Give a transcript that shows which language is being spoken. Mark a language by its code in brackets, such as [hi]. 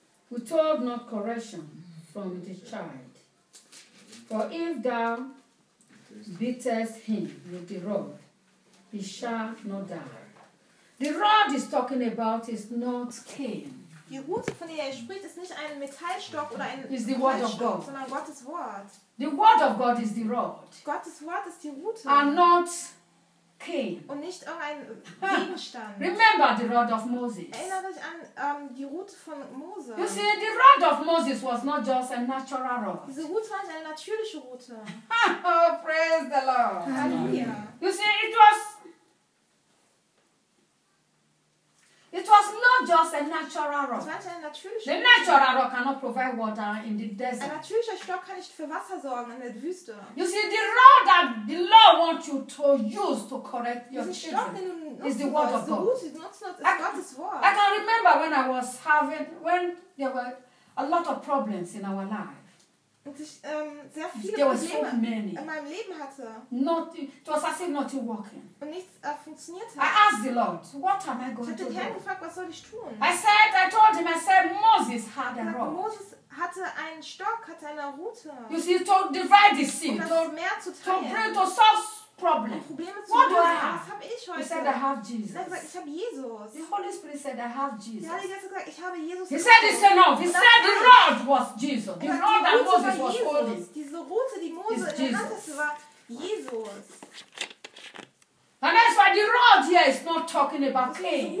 [en] Withhold not correction from the child. For if thou beatest him with the rod, he shall not die. The rod he's talking about is not Cain. [de] Die Rute, von der er spricht, ist nicht ein Metallstock oder ein [en] is the word of God. [de] Sondern Gottes Wort. [en] The word of God is the rod. [de] Gottes Wort ist die Rute. [en] And not Cain. [de] Und nicht irgendein Gegenstand. [en] Remember the rod of Moses. [de] Erinnert euch an die Rute von Mose. [en] You see, the rod of Moses was not just a natural rod. [de] Diese Rute war nicht eine natürliche Rute. [en] Oh, praise the Lord. [de] Halleluja. [en] You see, it was not just a natural rock. The natural rock cannot provide water in the desert. [de] Ein natürlicher Stock kann nicht für Wasser sorgen in der Wüste. [en] You see, the rod that the Lord wants you to use to correct your children is the word of God. I can remember when I was having, when there were a lot of problems in our life. [de] Und ich sehr viele Probleme in meinem Leben hatte. [en] Nothing, it was as if nothing working. [de] Und nichts funktionierte. [en] I asked the Lord, what am I going to do? [de] Ich habe den Herrn gefragt, was soll ich tun? [en] I told him, Moses had a rod. [de] Moses hatte einen Stock, hatte eine Rute. [en] You see, to divide the sea. [de] Um das Meer zu teilen. [en] To solve problems. [de] Probleme zu [en] what [de] lösen. [en] What do I have? [de] Was habe ich heute? [en] He said, I have Jesus. [de] Er sagt, ich habe Jesus. [en] The Holy Spirit said, I have Jesus. [de] Der Heilige Geist hat gesagt, ich habe Jesus. [en] He said, it's enough. He said, the rod was Jesus. The rod that Moses was holding. [de] Diese Rute, die Mose in der Hand hatte, war Jesus. [en] And that's why the rod here is not talking about Cain.